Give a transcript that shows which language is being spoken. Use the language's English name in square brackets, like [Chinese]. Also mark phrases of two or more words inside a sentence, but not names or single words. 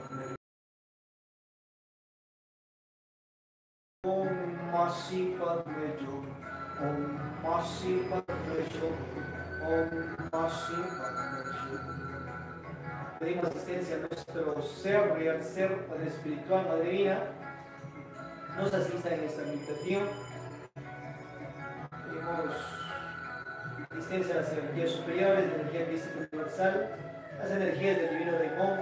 [Sanskrit] Padme Hum, Om Masi Padme Hum, Om Masi Padme Hum. [Spanish] Pedimos asistencia a nuestro ser, real ser, Padre espiritual, Madre divina, nos asista en esta meditación. Pedimos asistencia a las energías superiores, la energía crística universal, las energías del divino Daimon.